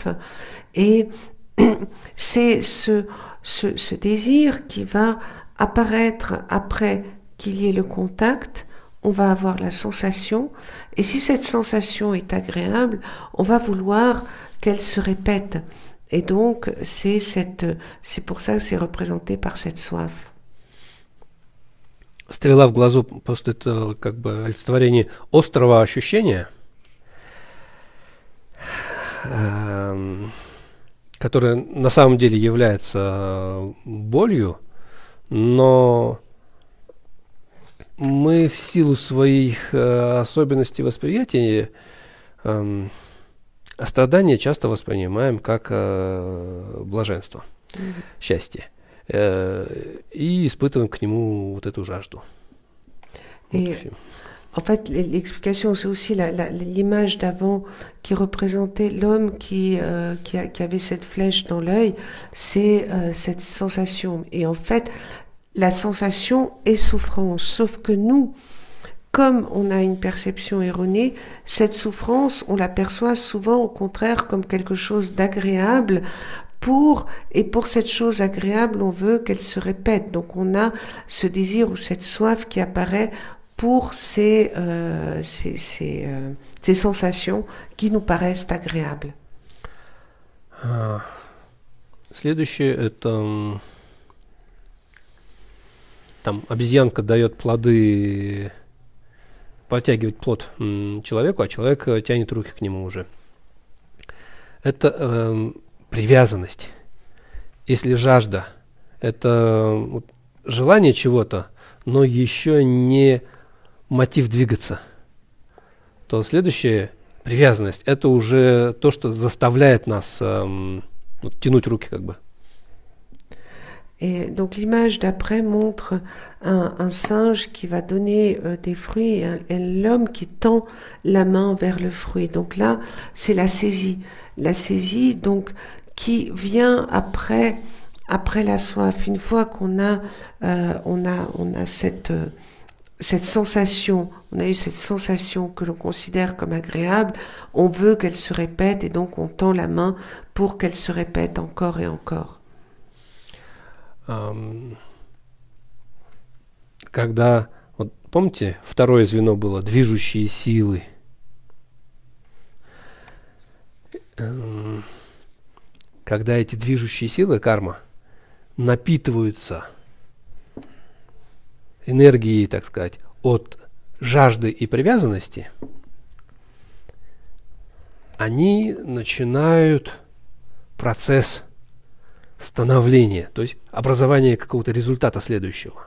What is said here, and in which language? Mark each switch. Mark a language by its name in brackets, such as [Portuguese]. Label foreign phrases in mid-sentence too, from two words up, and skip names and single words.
[French] Et c'est ce désir qui va apparaître après qu'il y ait le contact. On va avoir la sensation, et si cette sensation est agréable, on va vouloir qu'elle se répète. Et donc, c'est pour ça que c'est représenté par cette soif. [Russian] Стрела в глазу, просто это как бы олицетворение острого ощущения, которое на самом деле является болью, но мы в силу своих особенностей восприятия страдания часто воспринимаем как блаженство, счастье, и испытываем к нему вот эту жажду. [French] Et en fait, l'explication, c'est aussi l'image d'avant qui représentait l'homme qui avait cette flèche dans l'œil, c'est cette sensation. Et en fait, la sensation est souffrance, sauf que nous, comme on a une perception erronée, cette souffrance, on la perçoit souvent au contraire comme quelque chose d'agréable, et pour cette chose agréable, on veut qu'elle se répète. Donc on a ce désir ou cette soif qui apparaît pour ces sensations qui nous paraissent agréables. [Russian] Следующее это там обезьянка дает плоды протягивать плод человеку, а человек тянет руки к нему уже. Это привязанность. Если жажда – это желание чего-то, но еще не мотив двигаться, то следующее – привязанность. Это уже то, что заставляет нас тянуть руки как бы. [French] Et donc l'image d'après montre un singe qui va donner des fruits et l'homme qui tend la main vers le fruit. Donc là, c'est la saisie. La saisie, donc, qui vient après la soif. Une fois qu'on a, on a cette sensation, on a eu cette sensation que l'on considère comme agréable, on veut qu'elle se répète et donc on tend la main pour qu'elle se répète encore et encore. [Russian] Когда, вот помните, второе звено было движущие силы. Когда эти движущие силы, карма, напитываются энергией, так сказать, от жажды и привязанности, они начинают процесс становления, то есть образование какого-то результата следующего.